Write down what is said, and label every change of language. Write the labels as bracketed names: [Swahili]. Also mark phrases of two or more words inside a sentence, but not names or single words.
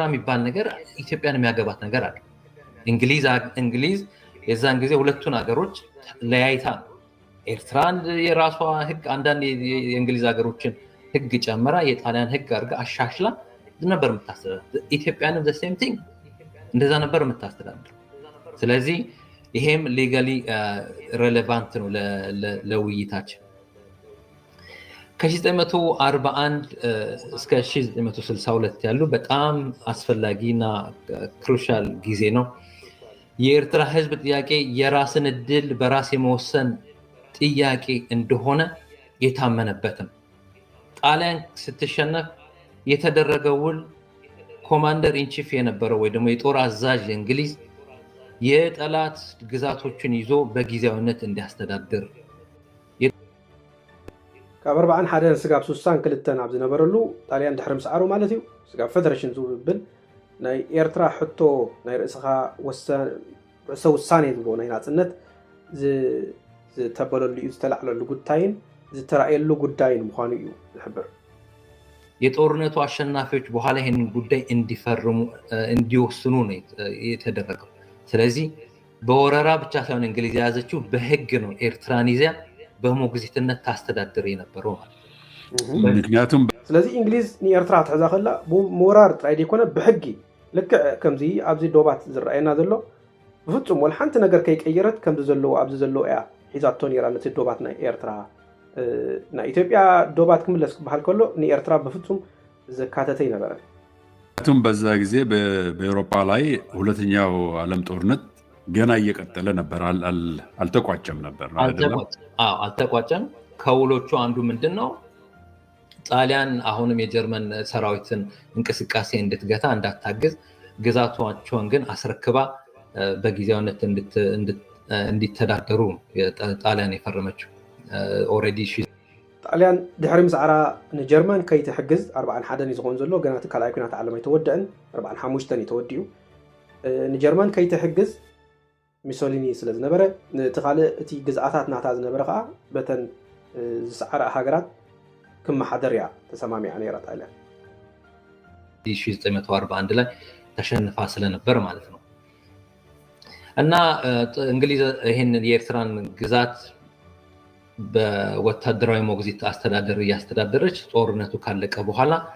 [Amharic] የሚባል ነገር ኢትዮጵያን የሚያገባት ነገር አይደለም እንግሊዝ የዛን ጊዜ ሁለቱን ሀገሮች ለያይታ ኤርትራን የራሷ ህግ አንዳንድ የእንግሊዝ ሀገሮችን ህግ ጨምራ የጣሊያን ህግ አድርጋ አሻሽላ ነበር የምታስተዳድር ኢትዮጵያንም [English] the same thing [Amharic] እንደዛ ነበር የምታስተዳድር ስለዚህ ይሄም [English] legally relevant [Amharic] ነው ለውይይታችን ከ1941 እስከ 1962 ያሉ በጣም አስፈላጊና ክሩሻል ጊዜ ነው የኤርትራ ህዝብ ጥያቄ የራስን እድል በራስ የመወሰን ጥያቄ እንደሆነ የታመነበት ነው ጣሊያን ስትሸነፍ የተደረገው ውል [English] commander in chief [Amharic] የነበረው ወይ ደግሞ የጦር አዛዥ እንግሊዝ የጠላት ግዛቶችን ይዞ በጊዜያዊነት እንዲያስተዳድር [Tigrinya] ካብ 41 ስጋብ 62 ኣብ ዝነበረሉ ጣልያን ድሕሪ ምስዓሩ ማለት እዩ ስጋብ ፌደሬሽን ዝብል ናይ ኤርትራ ሕቶ ናይ ርእስኻ ርእሰ ውሳኔ ዝብሎ ናይ ናጽነት ዝተበለሉ እዩ ዝተላዕለሉ ጉዳይን ዝተራእየሉ ጉዳይን ምዃኑ እዩ ዝሕብር [Amharic] የጦርነቱ አሸናፊዎች በኋላ ይሄንን ጉዳይ እንዲፈርሙ እንዲወስኑ ነው የተደረገው ስለዚህ በወረራ ብቻ ሳይሆን እንግሊዝ ያዘችው በህግ ነው ኤርትራን ይዛ በሞግዚትነት ታስተዳድር የነበረው ማለት ነው። ምክንያቱም [Tigrinya] ስለዚህ እንግሊዝ ንኤርትራ ትሕዛ ከላ ሞራር ጥራይ ደይኮነ ብሕጊ ልክዕ ከምዚ ኣብዚ ዶባት ዝረአየና ዘሎ ብፍጹም ወላ ሓንቲ ነገር ከይቀየረት ከምዚ ዘለዎ ኣብዚ ዘለዎ እያ ሒዛቶ ነይራ ነቲ ዶባት ናይ ኤርትራ ናይ ኢትዮጵያ ዶባት ክምለስ ክበሃል ከሎ ንኤርትራ ብፍጹም ዘካተተ ይነበረ። [Amharic] ምክንያቱም በዛ ጊዜ በአውሮፓ ላይ ሁለተኛው ዓለም ጦርነት ገና እየቀጠለ ነበር፣ አልተቋጨም ነበር አይደለም? አዎ አልተቋጨም። ከውሎቹ አንዱ ምንድነው ጣሊያን አሁንም የጀርመን ሰራዊትን እንቅስቃሴ እንድትገታ እንዳታግዝ ግዛቷቸውን ግን አስረክባ በጊዜያዊነት እንዲተዳደሩ ጣሊያን የፈረመችው ኦሬዲ [Tigrinya] ጣሊያን ድሕሪ ምስዓራ ንጀርመን ከይትሕግዝ 41 ዝኾን ዘሎ ገና እቲ ካልኣይ ኩናት ዓለም ኣይተወድአን 45 የተወዲኡ ንጀርመን ከይትሕግዝ ሚሶሊኒ ስለ ዝነበረ እቲ ካልእ እቲ ግዝኣታት ናታ ዝነበረ ከዓ በተን ዝሰዓራ ሃገራት ክመሓደር እያ ተሰማሚዓ ነይራ ጣሊያን [Amharic] 1941 ላይ ተሸንፋ ስለነበር ማለት ነው። እና እንግሊዝ ይሄንን የኤርትራን ግዛት በወታደራዊ ሞግዚት አስተዳደር እያስተዳደረች ጦርነቱ ካለቀ በኋላ